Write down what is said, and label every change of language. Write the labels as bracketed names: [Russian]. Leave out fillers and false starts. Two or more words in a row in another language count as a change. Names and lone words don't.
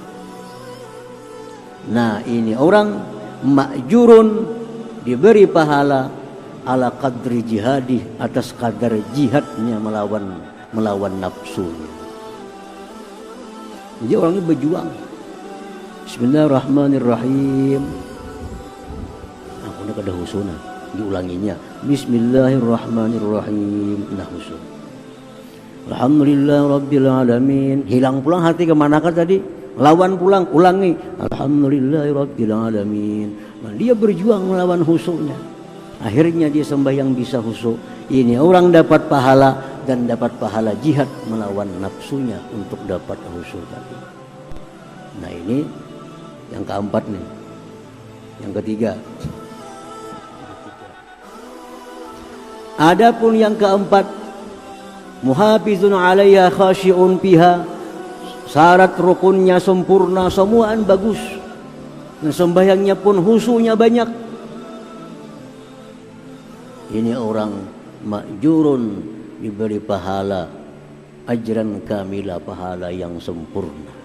[Banjar] Nah, ini orang ma'jurun, diberi pahala [Arabic] ala qadri jihadi, [Banjar] atas kadar jihadnya melawan nafsunya. Jadi orang ini berjuang. [Arabic] Bismillahirrahmanirrahim. [Banjar] Aku nak ada husuna, diulanginya. [Arabic] Bismillahirrahmanirrahim. [Banjar] Nah, husun. [Arabic] Alhamdulillah rabbil alamin. [Banjar] Hilang pulang hati kemanakah tadi? Lawan pulang, ulangi. [Arabic] Alhamdulillah rabbil alamin. [Banjar] Nah, dia berjuang melawan husuknya. Akhirnya dia sembahyang bisa husuk. Ini orang dapat pahala dan dapat pahala jihad melawan nafsunya untuk dapat khusyuk tadi. Nah, ini yang keempat nih. Yang ketiga. Adapun yang keempat, [Arabic] muhafizun 'alaiha khashi'un fiha, [Banjar] syarat rukunnya sempurna, semuaan bagus, dan sembahyangnya pun khusyuknya banyak. Ini orang ma'jurun, diberi pahala [Arabic] ajran kamila, [Banjar] pahala yang sempurna.